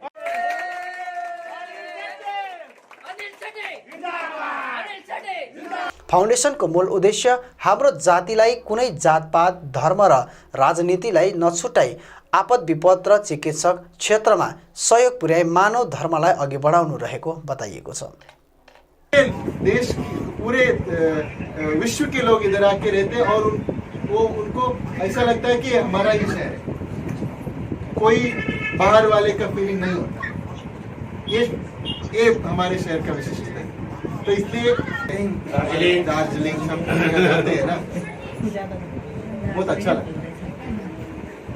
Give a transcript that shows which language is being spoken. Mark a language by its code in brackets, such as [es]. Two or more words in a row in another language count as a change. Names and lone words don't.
[ne] फाउन्डेसनको मूल उद्देश्य हाम्रो जातिलाई कुनै जातपात, धर्म र राजनीतिलाई नछुटाई आपद विपद र चिकित्सक क्षेत्रमा सहयोग पुर्याई मानव धर्मलाई अघि बढाउनु रहेको बताइएको छ। [hi] देश पूरे विश्व के लोग इधर आके रहते हैं और उनको ऐसा लगता है कि हमारा ही शहर है, कोई बाहर वाले का फीलिंग नहीं होता। ये हमारे शहर का विशिष्टता है। तो इसलिए दार्जिलिंग सब जाते हैं ना, बहुत अच्छा लगता है।